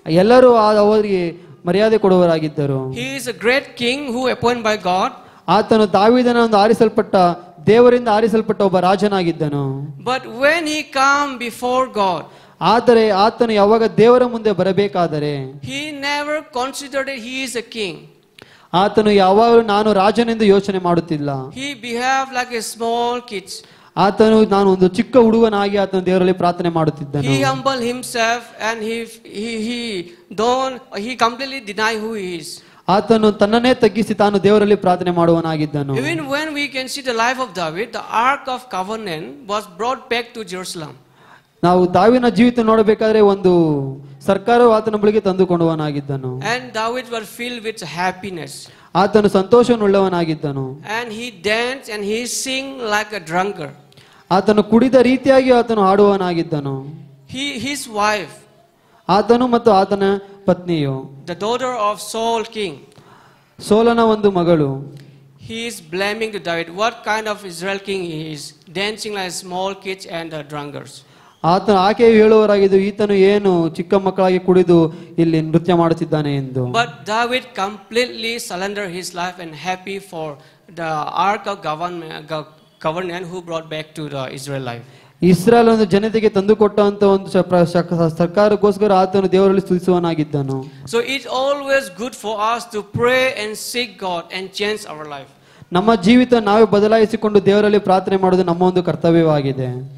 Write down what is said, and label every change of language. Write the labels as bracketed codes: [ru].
[kn] ಎಲ್ಲರೂ ಅವರಿಗೆ ಮರ್ಯಾದೆ ಕೊಡುವವರಾಗಿದ್ದರು. [en] He is a great king who appointed by God. [kn] ಆತನು ದಾವೀದನ ಒಂದು ದೇವರಿಂದ ಆರಿಸಲ್ಪಟ್ಟ ಒಬ್ಬ ರಾಜನಾಗಿದ್ದನು. [en] But when he come before God, [kn] ಆದರೆ ಆತನು ಯಾವಾಗ ದೇವರ ಮುಂದೆ ಬರಬೇಕಾದರೆ, [en] he never considered that he is a king. [kn] ಆತನು ಯಾವಾಗಲೂ ನಾನು ರಾಜನೆಂದು ಯೋಚನೆ ಮಾಡುತ್ತಿಲ್ಲ. [en] He behaved like a small kid. [kn] ಆತನು ನಾನು ಒಂದು ಚಿಕ್ಕ ಹುಡುಗನಾಗಿ ಆತನು ದೇವರಲ್ಲಿ ಪ್ರಾರ್ಥನೆ ಮಾಡುತ್ತಿದ್ದನು. [en] He humbled himself and he completely deny who he is. [kn] ಆತನು ತನ್ನನ್ನೇ ತಗ್ಗಿಸಿ ತಾನು ದೇವರಲ್ಲಿ ಪ್ರಾರ್ಥನೆ ಮಾಡುವನಾಗಿದ್ದನು. [en] Even when we can see the life of David, the Ark of Covenant was brought back to Jerusalem. [kn] ನಾವು ದಾವೀದನ ಜೀವಿತ ನೋಡಬೇಕಾದ್ರೆ ಒಂದು ಸರ್ಕಾರವು ಆತನ ಬಳಿಗೆ ತಂದುಕೊಂಡವನಾಗಿದ್ದನು. [en] And David was filled with happiness. [kn] ಆತನು ಸಂತೋಷವುಳ್ಳವನಾಗಿದ್ದನು. [en] And he danced and he sing like a drunkard. [kn] ಆತನು ಕುಡಿದ ರೀತಿಯಾಗಿ ಆತನು ಹಾಡುವವನಾಗಿದ್ದನು. [en] His wife, [kn] ಆತನು ಮತ್ತು ಆತನ ಪತ್ನಿಯು, [en] the daughter of Saul king, [kn] ಸೋಲನ ಒಂದು ಮಗಳು, [en] he is blaming to David. What kind of Israel king he is, dancing like small kids and drunkards. [kn] ಆಕೆಯು ಹೇಳುವರಾಗಿದ್ದು, ಈತನು ಏನು ಚಿಕ್ಕ ಮಕ್ಕಳಾಗಿ ಕುಡಿದು ಇಲ್ಲಿ ನೃತ್ಯ ಮಾಡುತ್ತಿದ್ದಾನೆ ಎಂದು. [en] But David completely surrendered his life and happy for the ark of government who brought back to the Israel life. [kn] Israel ಒಂದು ಜನತೆಗೆ ತಂದುಕೊಟ್ಟಂತ ಒಂದು ಸರ್ಕಾರಕ್ಕೋಸ್ಕರ ಆತನು ದೇವರಲ್ಲಿ ಸ್ತುತಿಸುವವನಾಗಿದ್ದನು. [en] So it's always good for us to pray and seek God and change our life. [kn] ನಮ್ಮ ಜೀವಿತ ನಾವೇ ಬದಲಾಯಿಸಿಕೊಂಡು ದೇವರಲ್ಲಿ ಪ್ರಾರ್ಥನೆ ಮಾಡುವುದು ನಮ್ಮ ಒಂದು ಕರ್ತವ್ಯವಾಗಿದೆ.